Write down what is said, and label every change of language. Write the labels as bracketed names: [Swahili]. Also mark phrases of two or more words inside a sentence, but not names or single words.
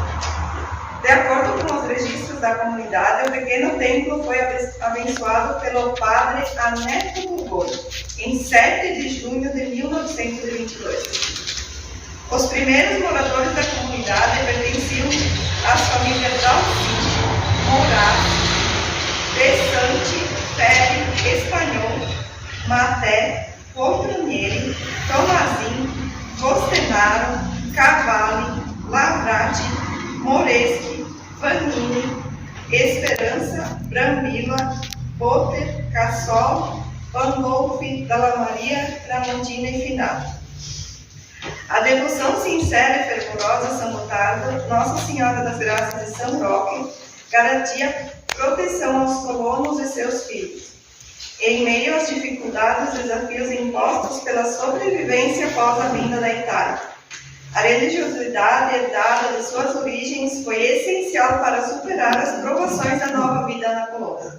[Portuguese] De acordo com os registros da comunidade, o pequeno templo foi abençoado pelo padre Aneto Burgoni, em 7 de junho de 1922. Os primeiros moradores da comunidade pertenciam às famílias Dalcíncio, Moraes, Bessante, Pérez, Espanhol, Maté, Poltronieri, Tomazinho, Gostenaro, Cavalli, Lavrati, Moreschi, Vanini, Esperança, Brambila, Boter, Cassol, Pandolfi, Dalla Maria, Tramontina e Finado. A devoção sincera e fervorosa a São Gotardo, Nossa Senhora das Graças e São Roque, garantia proteção aos colonos e seus filhos. Em meio às dificuldades e desafios impostos pela sobrevivência após a vinda da Itália, a religiosidade herdada de suas origens foi essencial para superar as provações da nova vida na colônia.